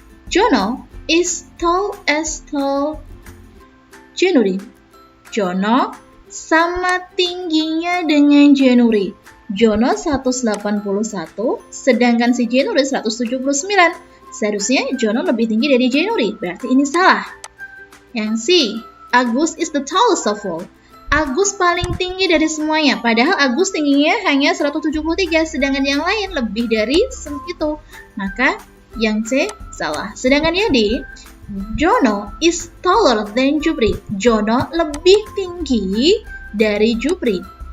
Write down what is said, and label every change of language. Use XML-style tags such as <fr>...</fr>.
<en>Jono is tall as tall Jenuri.</en> <id>Jono sama tingginya dengan Jenuri. Jono 181, sedangkan si Jenuri 179. Seharusnya Jono lebih tinggi dari Jenuri. Berarti ini salah. Yang C,</id> <en>Agus is the tallest of all.</en> <id>Agus paling tinggi dari semuanya. Padahal Agus tingginya hanya 173, sedangkan yang lain lebih dari itu. Maka yang C salah. Sedangkan yang D,</id> <en>Jono is taller than Jupri.</en> <id>Jono lebih tinggi dari Jupri.</id>